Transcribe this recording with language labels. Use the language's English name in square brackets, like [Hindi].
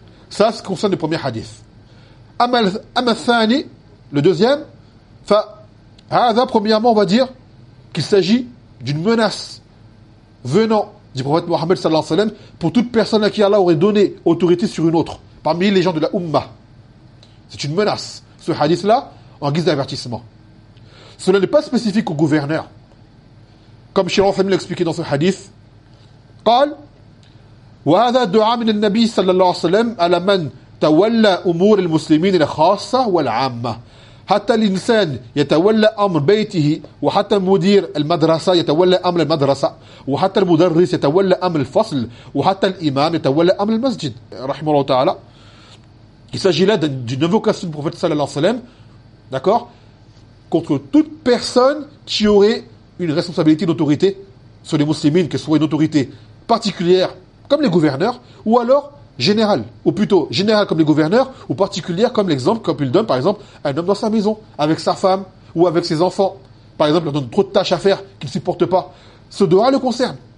[French] Ça, ce concerne le premier hadith. Amathani, le deuxième, fa Hada, premièrement, on va dire qu'il s'agit d'une menace venant du prophète Mohammed sallallahu alayhi wa sallam, pour toute personne à qui Allah aurait donné autorité sur une autre, parmi les gens de la Ummah. C'est une menace, ce hadith-là, en guise d'avertissement. Cela n'est pas spécifique au gouverneur. Comme Cheikh Al-Fahmi l'a expliqué dans ce hadith, [Arabic] « قال وَهَذَا دُعَى مِنَ النَّبِيِّ صَلَّى اللَّهُ عَلَيْهِ وَسَلَّمَ عَلَى مَنْ تَوَلَّى أُمُورِ الْمُسْلِمِينَ الْخَاصَّةِ وَالْعَامَّةِ حَتَّى الْإِنسَانِ يَتَوَلَّى أَمْرَ بَيْتِهِ وَحَتَّى مُدِيرَ الْمَدْرَسَةِ يَتَوَلَّى أَمْرَ الْمَدْرَسَةِ وَحَتَّى الْمُدَرِّسَ يَتَوَلَّى أَمْرَ الْفَصْلِ وَحَتَّى الْإِمَامَ يَتَوَلَّى أَمْرَ الْمَسْجِدِ رَحِمَهُ اللَّهُ تَعَالَى. [French] Il s'agit là d'une invocation du prophète sallallahu alayhi wa sallam, d'accord, contre toute personne qui aurait une responsabilité d'autorité sur les musulmans, que ce soit une autorité particulière comme les gouverneurs, ou alors générale, ou plutôt générale comme les gouverneurs, ou particulière comme l'exemple qu'il donne, par exemple, un homme dans sa maison, avec sa femme, ou avec ses enfants, par exemple, il donne trop de tâches à faire qu'il ne supporte pas, ce droit le concerne.